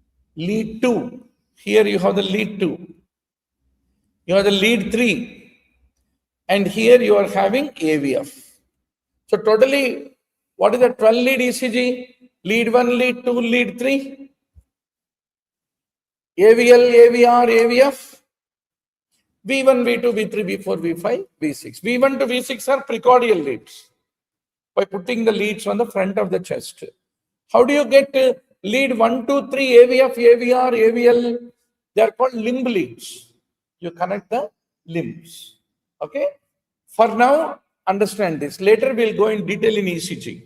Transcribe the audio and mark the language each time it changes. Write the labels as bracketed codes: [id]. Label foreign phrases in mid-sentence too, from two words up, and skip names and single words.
[en] Here you have the lead 2. You have the lead 3, and here you are having AVF. So totally, what is the 12 lead ECG? Lead 1, lead 2, lead 3. AVL, AVR, AVF. V1, V2, V3, V4, V5, V6. V1 to V6 are precordial leads by putting the leads on the front of the chest. How do you get lead 1, 2, 3, AVF, AVR, AVL? They are called limb leads. You connect the limbs. Okay? For now, understand this. Later, we'll go in detail in ECG.